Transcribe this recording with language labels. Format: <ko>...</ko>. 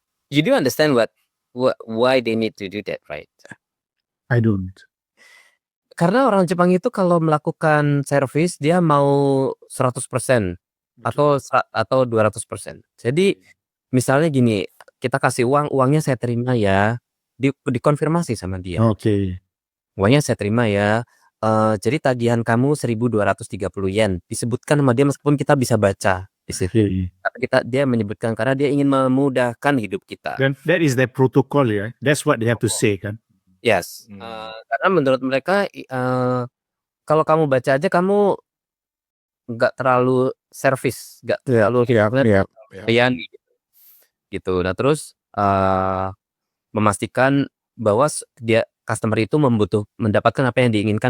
<en>You do understand why they need to do that, right? I don't.</en> <id>Karena orang Jepang itu kalau melakukan servis dia mau 100% atau 200%. Jadi misalnya gini, kita kasih uangnya saya terima ya, dikonfirmasi sama dia. Okay. Uangnya saya terima ya. Jadi tagihan kamu 1.230 yen. Disebutkan sama dia meskipun kita bisa baca di situ. Dia menyebutkan karena dia ingin memudahkan hidup kita.</id> <en>Then that is their protocol ya. That's what they have to say kan. Yes.</en> <id>Karena menurut mereka kalau kamu baca aja kamu nggak terlalu servis, nggak terlalu layani gitu. Nah terus memastikan bahwa dia customer itu mendapatkan apa yang diinginkan.</id>